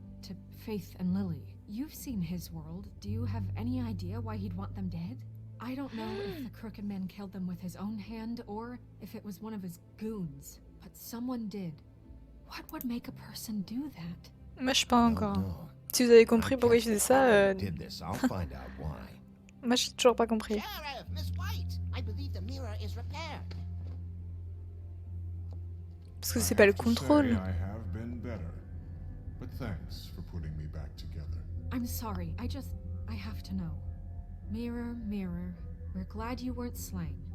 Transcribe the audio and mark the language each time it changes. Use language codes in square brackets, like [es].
[en] To Faith and Lily. You've seen his world. Do you have any idea why he'd want them dead? I don't know if the Crooked Man killed them with his own hand or if it was one of his goons, but someone did. What would make a person do that? [fr] Moi, je sais pas encore. Si vous avez compris pourquoi il faisait ça, [en] Did this. I'll find out why. [fr] moi, j'ai toujours pas compris. [en] Sheriff, Miss White, I believe the mirror is repaired. [fr] Parce que c'est pas le [en] I [fr] contrôle. [en] have been better, but thanks for putting me back together. I'm sorry, I have to know. Mirror, mirror, we're glad you weren't slain.